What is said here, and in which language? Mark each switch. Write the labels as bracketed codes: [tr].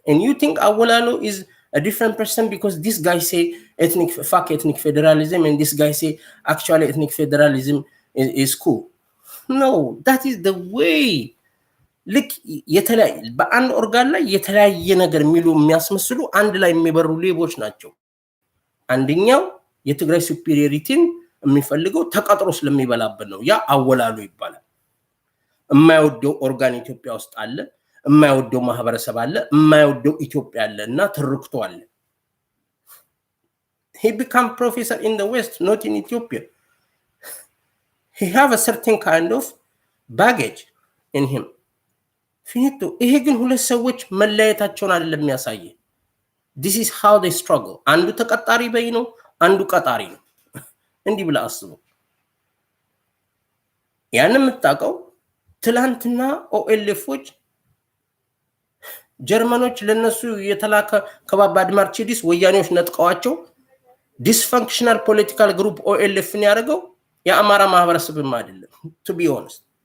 [en] And you think Awolalo is a different person because this guy say ethnic federalism and this guy say actually ethnic federalism is cool. No, that is the way. [am] ልክ የተለያየ በአንድ ኦርጋን ላይ የተለያየ ነገር የሚሉ የሚያስመስሉ አንድ ላይ የሚበሩ ሌቦች ናቸው። አንደኛው የትግራይ ሱፒሪዮሪቲን የሚፈልገው ተቀጥሮ ስለሚበላበት ነው። ያ አወላሉ ይባላል። የማይወደው ኦርጋን ኢትዮጵያ ውስጥ አለ፣ የማይወደው ማህበረሰብ አለ፣ የማይወደው ኢትዮጵያ አለ እና ትርክቶ አለ። [en] he become professor in the West, not in Ethiopia. He have a certain kind of baggage in him. [am] ፊኒቶ። ይሄ ግን ሁለት ሰዎች መለያየታቸውን አይደለም የሚያሳየ። [en] this is how they struggle። [am] አንዱ ተቀጣሪ በይ ነው፣ አንዱ ቀጣሪ ነው። እንዲህ ብላ አስበው። ያን የምታውቀው ትላንትና ኦኤልኤፎች ጀርመኖች ለነሱ የተላከ ከባባድ ማርቼዲስ ወያኔዎች ነጥቀዋቸው ዲስፈንክሽናል ፖለቲካል ግሩፕ ኦኤልኤፍን ያደረገው የአማራ ማህበረሰብም አይደለም። [en] ቱ ቢ ኦነስት